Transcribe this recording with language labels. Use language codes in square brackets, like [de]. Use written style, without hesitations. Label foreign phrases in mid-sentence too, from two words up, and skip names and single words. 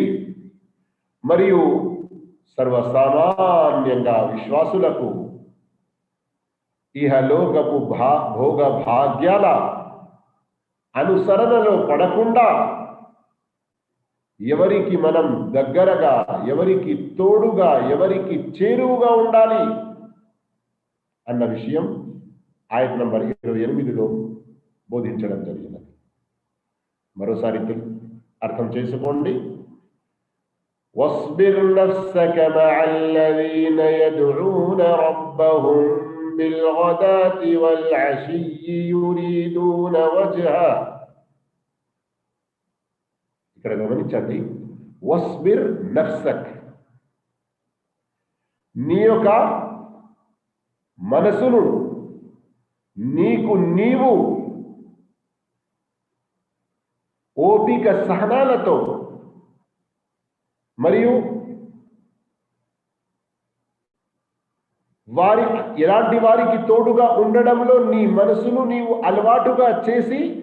[te] మరియు సర్వసామాన్యంగా విశ్వాసులకు ఇహలోకపు భోగ భాగ్యాల అనుసరణలో పడకుండా ఎవరికి మనం దగ్గరగా, ఎవరికి తోడుగా, ఎవరికి చేరువుగా ఉండాలి అన్న విషయం ఆయత్ నంబర్ 28లో బోధించడం జరిగినది. మరోసారి అర్థం చేసుకోండి. [ar] واصبر نفسك مع الذين يدعون ربهم بالغداة والعشي يريدون وجهه. [te] ఇక్కడ గమనించండి, [ar] واصبر نفسك, [te] నీ యొక్క మనసును నీవు ఓపిక సహనాలతో మరియు ఎలాంటి వారికి తోడుగా ఉండడంలో నీ మనసును నీవు అలవాటుగా చేసి,